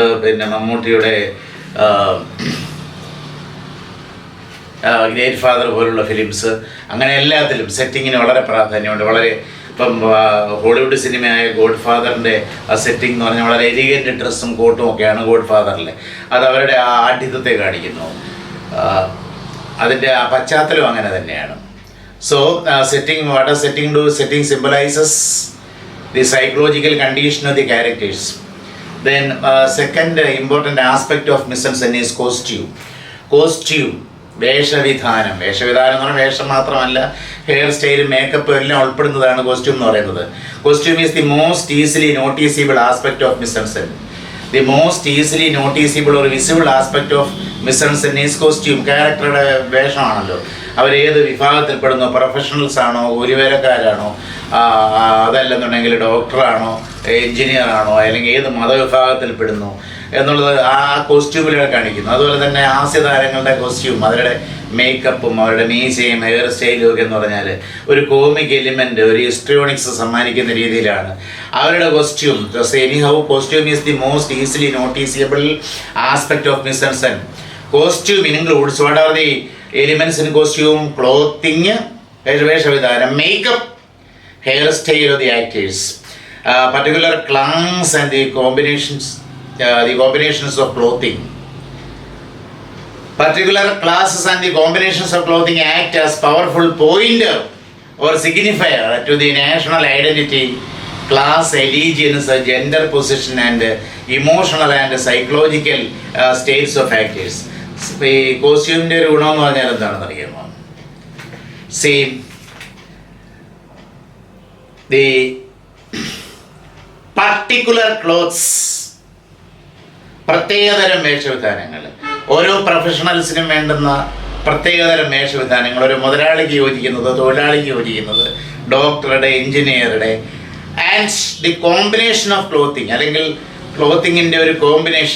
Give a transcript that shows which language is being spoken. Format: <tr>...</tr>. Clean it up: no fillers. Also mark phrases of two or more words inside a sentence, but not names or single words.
<ml>പിന്നെ മമ്മൂട്ടിയുടെ ഗ്രേറ്റ് ഫാദർ പോലുള്ള ഫിലിംസ്, അങ്ങനെ എല്ലാത്തിലും സെറ്റിങ്ങിന് വളരെ പ്രാധാന്യമുണ്ട്. വളരെ ഇപ്പം ഹോളിവുഡ് സിനിമയായ ഗോഡ് ഫാദറിൻ്റെ ആ സെറ്റിംഗ് എന്ന് പറഞ്ഞാൽ വളരെ</ml> <en>elegant dress</en> <ml>കോട്ടും ഒക്കെയാണ് ഗോഡ് ഫാദറിൽ. അത് അവരുടെ ആ ആഢ്യത്വത്തെ കാണിക്കുന്നു. അതിൻ്റെ ആ പശ്ചാത്തലം അങ്ങനെ തന്നെയാണ്. സോ സെറ്റിംഗ്,</ml> <en>What are setting do? Setting symbolizes the psychological condition of the characters. Then second important aspect of mise-en-scène is costume.</en> <ml>വേഷവിധാനം എന്ന് പറഞ്ഞാൽ വേഷം മാത്രമല്ല,</ml> <en>hair style,</en> <ml>മേക്കപ്പ് എല്ലാം ഉൾപ്പെടുന്നതാണ് കോസ്റ്റ്യൂം എന്ന് പറയുന്നത്.</ml> <en>Costume is the most easily noticeable aspect of mise-en-scène. The most easily noticeable ഒരു visible aspect of mise-en-scène is costume.</en> <ml>ക്യാരക്ടറുടെ വേഷമാണല്ലോ. അവരേത് വിഭാഗത്തിൽപ്പെടുന്നു, പ്രൊഫഷണൽസ് ആണോ, കൂലിവേലക്കാരാണോ, അതല്ലെന്നുണ്ടെങ്കിൽ ഡോക്ടറാണോ, എൻജിനീയറാണോ, അല്ലെങ്കിൽ ഏത് മതവിഭാഗത്തിൽപ്പെടുന്നു എന്നുള്ളത് ആ കോസ്റ്റ്യൂമിലൂടെ കാണിക്കുന്നു. അതുപോലെ തന്നെ ഹാസ്യതാരങ്ങളുടെ കോസ്റ്റ്യൂം, അവരുടെ മേക്കപ്പും അവരുടെ മീശയും</ml> <en>hair style</en> <ml>ഒക്കെ എന്ന് പറഞ്ഞാൽ ഒരു</ml> <en>comic element,</en> <ml>ഒരു ഹിസ്ട്രിയോണിക്സ് സമ്മാനിക്കുന്ന രീതിയിലാണ് അവരുടെ കോസ്റ്റ്യൂം.</ml> <en>Anyhow costume is the most easily noticeable aspect of mise-en-scène. Costume includes what are the elements in costume? ക്ലോത്തിങ്, വേഷവിധാനം, makeup, hair style of the actors, particular class and the combinations of clothing. Particular classes and the combinations of clothing act as powerful pointer or signifier to the national identity, class, allegiance, gender position and emotional and psychological states of factors.</en> <ml>ഈ കോസ്റ്റ്യൂമിൻ്റെ ഒരു ഗുണമെന്ന് പറഞ്ഞാൽ എന്താണെന്ന് അറിയാമോ?</ml> <en>same the particular clothes,</en> <ml>പ്രത്യേകതരം വേഷവിധാനങ്ങൾ, ഓരോ പ്രൊഫഷണൽസിനും വേണ്ടുന്ന പ്രത്യേകതരം വേഷവിധാനങ്ങൾ, ഒരു മുതലാളിക്ക് യോജിക്കുന്നത്, തൊഴിലാളിക്ക് യോജിക്കുന്നത്, ഡോക്ടറുടെ, എഞ്ചിനീയറുടെ,</ml> <en>and the combination of clothing,</en> <ml>അല്ലെങ്കിൽ ക്ലോത്തിങ്ങിൻ്റെ ഒരു കോമ്പിനേഷൻ.</ml>